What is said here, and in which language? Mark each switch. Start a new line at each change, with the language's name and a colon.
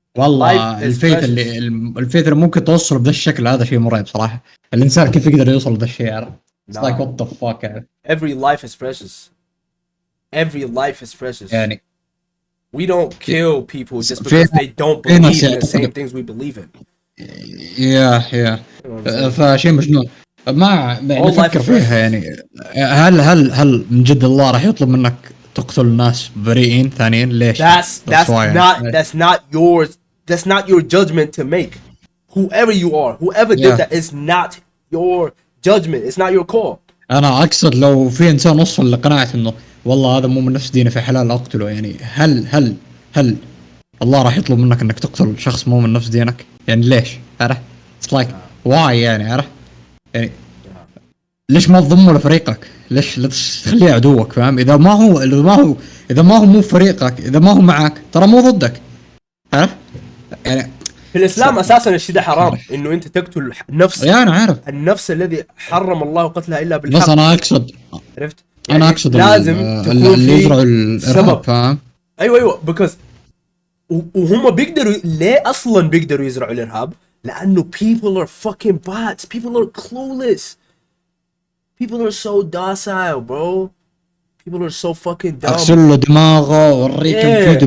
Arabic: والله الفيث اللي ممكن توصل بهذا الشكل هذا شيء مرعب صراحه. الانسان كيف يقدر يوصل لهذا الشيء؟ عارف؟
English: It's like what the fuck. Every life is precious. Every life is precious.
Arabic: يعني
English: we don't kill people just because they don't believe in the same things we believe in. Yeah.
Arabic: فشيء مجنون. ما نفكر فيها يعني، هل من جد الله راح يطلب منك تقتل ناس بريئين ثانيين؟ ليش؟
English: That's not your judgment to make. Whoever you are, whoever did that is not your judgment. It's not your call.
Arabic: أنا أقصد لو في إنسان وصل لقناعة إنه والله هذا مو من نفس دينه في حلال أقتله، يعني هل الله راح يطلب منك إنك تقتل شخص مو من نفس دينك؟ يعني ليش؟ عرفت؟
English: It's like why
Arabic: يعني، عرفت؟ يعني ليش ما تضمه لفريقك؟ ليش لا تخليه عدوك؟ فاهم؟ اذا ما هو مو فريقك، اذا ما هو معك ترى مو ضدك. عارف يعني في الاسلام اساسا الشيء ده حرام، انه انت تقتل نفس يا انا عارف، النفس الذي حرم الله قتلها الا بالحق. بس انا اقصد عرفت انا يعني اقصد لازم تكون اللي في يزرعوا الارهاب. سبب. فاهم؟ ايوه بيكوز وهم بيقدروا ليه اصلا بيقدروا يزرعوا الارهاب؟ لانه
English: people are fucking bots, people are clueless, people are so docile bro, people are so fucking dumb.
Arabic: اغسل له دماغه واوريك الفيديو